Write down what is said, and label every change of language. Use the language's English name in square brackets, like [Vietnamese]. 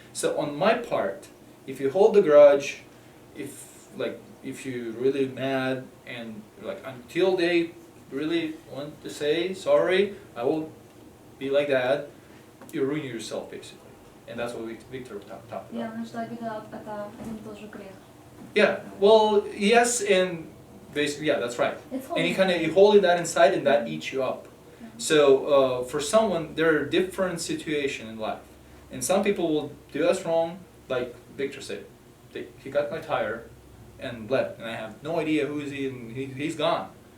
[English] So on my part, if you hold the grudge, if you're really mad and like until they really want to say sorry, I will be like that, you ruin yourself basically. And that's what Victor talked about. [Russian] Я считаю, это один и тот же грех. [English] Yeah, well, yes, and basically, yeah, that's right. It's And you holding. you hold that inside and that eats you up. So for someone, there are different situations in life. And some people will do us wrong, like Victor said. He got my tire and left, and I have no idea who is he, and he's gone.